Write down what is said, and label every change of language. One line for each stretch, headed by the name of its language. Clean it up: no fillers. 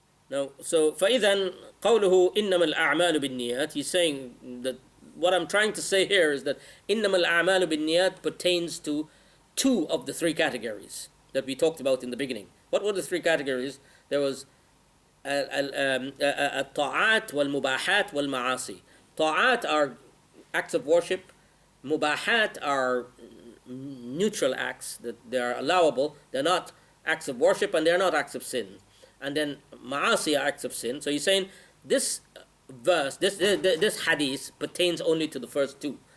English: Now, so
Arabic: فإذا قوله إنما الأعمال بالنيات,
English: he's saying that what I'm trying to say here is that
Arabic: إنما الأعمال بالنيات
English: pertains to two of the three categories that we talked about in the beginning. What were the three categories? There was
Arabic: الطاعات والمباحات والمعاصي.
English: Ta'at are acts of worship. Mubahat are neutral acts, that they are allowable. They're not acts of worship and they're not acts of sin. And then ma'asi are acts of sin. So he's saying this verse, this hadith pertains only to the first two.